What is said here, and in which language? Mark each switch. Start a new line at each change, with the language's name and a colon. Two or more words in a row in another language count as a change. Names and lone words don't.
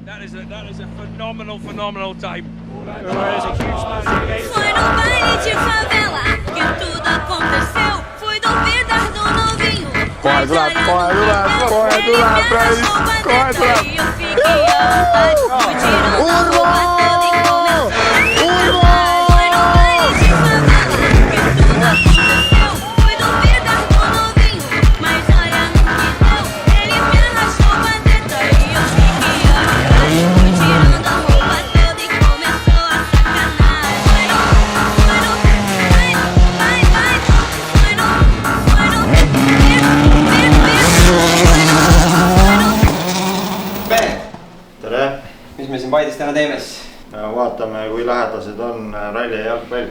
English: That is a phenomenal time.
Portuguese: Foi no baile de favela que tudo aconteceu. Fui duvidar do novinho. Corre do lado pra isso. Corre do lado. E eu fiquei à vontade. Fui tirando a roupa toda e começou a cantar. Foi no baile de favela que tudo aconteceu. Fui duvidar do novinho, mas olha no que deu. Ele me arrastou pra dentro e eu fiquei à vontade. Fui tirando a roupa toda e começou a sacanagem. Foi no
Estonian: tere! Mis me siin Paides täna teeme siis? Vaatame, kui lähedased on ralli ja jalgpall.